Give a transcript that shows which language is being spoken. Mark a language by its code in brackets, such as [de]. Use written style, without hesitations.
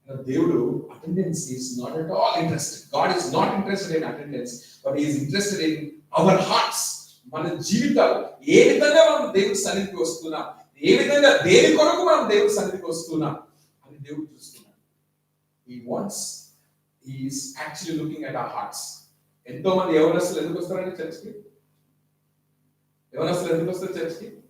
[en] దేవుడు attendance is not at all interested. God is not interested in attendance, but is interested in our hearts. [te] మన జీవితాలు ఏ విధంగా మనం దేవుడి సన్నిధికి వస్తున్నాం, ఏ విధంగా దేని కొరకు మనం దేవుడి సన్నిధికి వస్తున్నాం అని దేవుడు చూస్తున్నాడు. [en] He wants, he is actually looking at our hearts. [te] ఎంతో మంది యవనస్తులు ఎందుకు వస్తారండి చర్చికి? యవనస్తులు ఎందుకు వస్తారు చర్చికి?